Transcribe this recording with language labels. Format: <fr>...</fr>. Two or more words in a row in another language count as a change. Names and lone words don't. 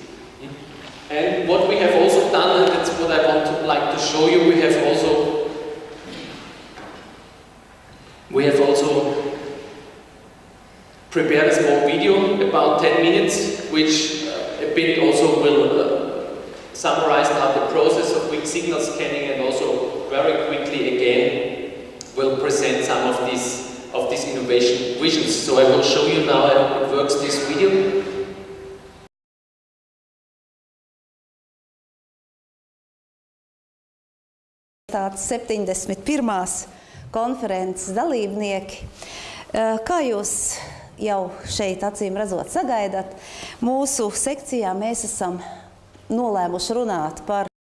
<en>And what we have also done, and that's what I like to show you, we have also prepared a small video, about 10 minutes, which a bit also will summarize now the process of weak signal scanning, and also very quickly again will present some of these innovation visions. So I will show you now, I hope it works, this video.</en> <lv>Tāds 71. konferences dalībnieki. Kā jūs jau šeit acīm redzot sagaidat, mūsu sekcijā mēs esam nolēmuši runāt par</lv>